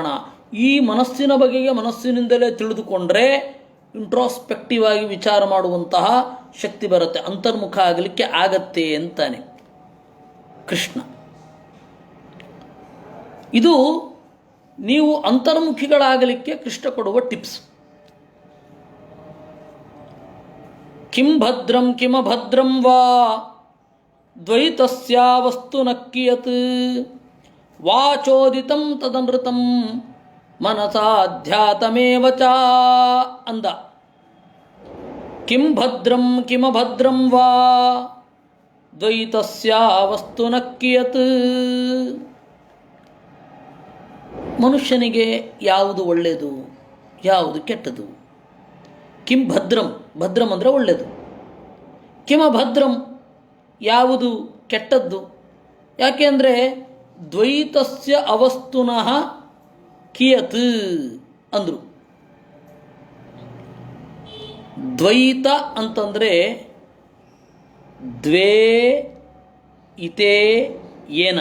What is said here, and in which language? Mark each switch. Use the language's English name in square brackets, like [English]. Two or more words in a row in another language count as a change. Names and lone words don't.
[Kannada] ಈ ಮನಸ್ಸಿನ ಬಗೆಗೆ ಮನಸ್ಸಿನಿಂದಲೇ ತಿಳಿದುಕೊಂಡ್ರೆ ಇಂಟ್ರಾಸ್ಪೆಕ್ಟಿವ್ ಆಗಿ ವಿಚಾರ ಮಾಡುವಂತಹ ಶಕ್ತಿ ಬರುತ್ತೆ, ಅಂತರ್ಮುಖ ಆಗಲಿಕ್ಕೆ ಆಗತ್ತೆ ಅಂತಾನೆ ಕೃಷ್ಣ. ಇದು ನೀವು ಅಂತರ್ಮುಖಿಗಳಾಗಲಿಕ್ಕೆ ಕೃಷ್ಣ ಕೊಡುವ ಟಿಪ್ಸ್. [Sanskrit] ಕಿಂ ಭದ್ರಂ ಕಿಮಭದ್ರಂ ವಾ ದ್ವೈತಸ್ಯಾವಸ್ತು ನ ಕಿಯತ್ ವಾಚೋದಿತಂ ತದನೃತಂ ಮನಸಾಧ್ಯಾತಮೇವ ಚ ಅಂದ. ಕಿಂ ಭದ್ರಂ ಕಿಮಭದ್ರಂ ವಾ ದ್ವೈತಸ್ಯಾವಸ್ತು ನ ಕಿಯತ್. [Kannada] ಮನುಷ್ಯನಿಗೆ ಯಾವುದು ಒಳ್ಳೆಯದು, ಯಾವುದು ಕೆಟ್ಟದು? [Sanskrit] ಕಿಂ ಭದ್ರಂ, [Kannada] ಭದ್ರಂ ಅಂದರೆ ಒಳ್ಳೆಯದು. ಕಿಮಭದ್ರಂ, ಯಾವುದು ಕೆಟ್ಟದ್ದು? ಯಾಕೆಂದರೆ [Sanskrit] ದ್ವೈತಸ್ಯ ಅವಸ್ತುನಃ ಕಿಯತ್ [Kannada] ಅಂದರು. ದ್ವೈತ ಅಂತಂದರೆ [Sanskrit] ದ್ವೇ ಇತೇ ಏನ.